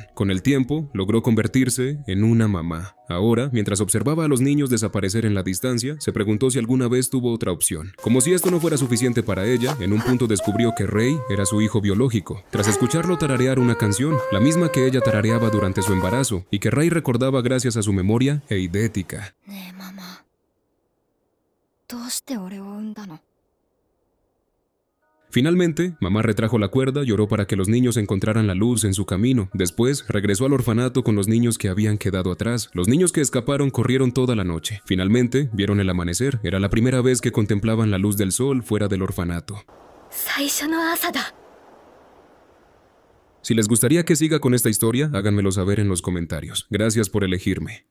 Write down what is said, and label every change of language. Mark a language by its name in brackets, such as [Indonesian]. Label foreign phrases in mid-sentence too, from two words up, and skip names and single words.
[Spanish] Con el tiempo, logró convertirse en una mamá. Ahora, mientras observaba a los niños desaparecer en la distancia, se preguntó si alguna vez tuvo otra opción. Como si esto no fuera suficiente para ella, en un punto descubrió que Ray era su hijo biológico. Tras escucharlo tararear una canción, la misma que ella tarareaba durante su embarazo, y que Ray recordaba gracias a su memoria eidética. [Japanese] ねえママ、どうして俺を産んだの？ [Spanish] Finalmente, mamá retrajo la cuerda y oró para que los niños encontraran la luz en su camino. Después, regresó al orfanato con los niños que habían quedado atrás. Los niños que escaparon corrieron toda la noche. Finalmente, vieron el amanecer. Era la primera vez que contemplaban la luz del sol fuera del orfanato. [Japanese] 最初の朝だ。 [Spanish] Si les gustaría que siga con esta historia, háganmelo saber en los comentarios. Gracias por elegirme.